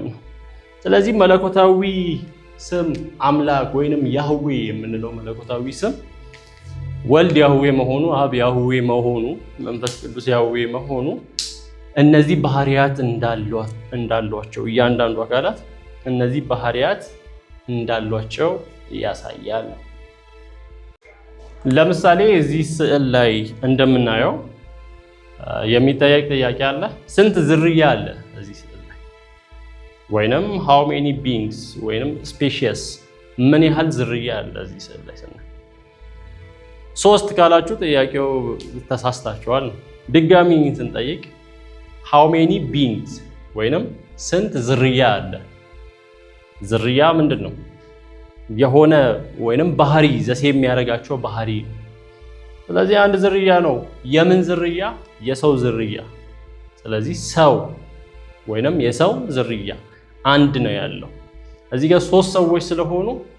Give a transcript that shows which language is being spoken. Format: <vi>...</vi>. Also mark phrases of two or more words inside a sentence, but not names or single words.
<am>ነው። ስለዚህ መለኮታዊ ስም አምላክ ወይንም ያህዌ የምንለው መለኮታዊ ስም ወልድ ያህዌ መሆኑ፣ አብ ያህዌ መሆኑ፣ መንፈስ ቅዱስ ያህዌ መሆኑ እነዚህ ባህሪያት እንዳሏቸው እያንዳንዱ አካላት እነዚህ ባህሪያት እንዳሏቸው ያሳያል። ለምሳሌ እዚህ ስዕል ላይ እንደምናየው የሚጠየቅ ጥያቄ አለ። ስንት ዝርያ አለ እዚህ ስዕል ላይ? ወይንም</am> <en>how many beings</en> <am>ወይንም species ምን ያህል ዝርያ አለ እዚህ ስዕል ላይ ስናይ? ሶስት ካላችሁ ጥያቄው ተሳስታችኋል። ድጋሚ ስንጠይቅ</am> <en>how many beings</en> <am>ወይንም ስንት ዝርያ አለ? ዝርያ ምንድን ነው? የሆነ ወይንም ባህሪ ዘሴ የሚያደርጋቸው ባህሪ። ስለዚህ አንድ ዝርያ ነው። የምን ዝርያ? የሰው ዝርያ። ስለዚህ ሰው ወይንም የሰው ዝርያ አንድ ነው ያለው። እዚህ ጋር ሶስት ሰዎች ስለሆኑ</am>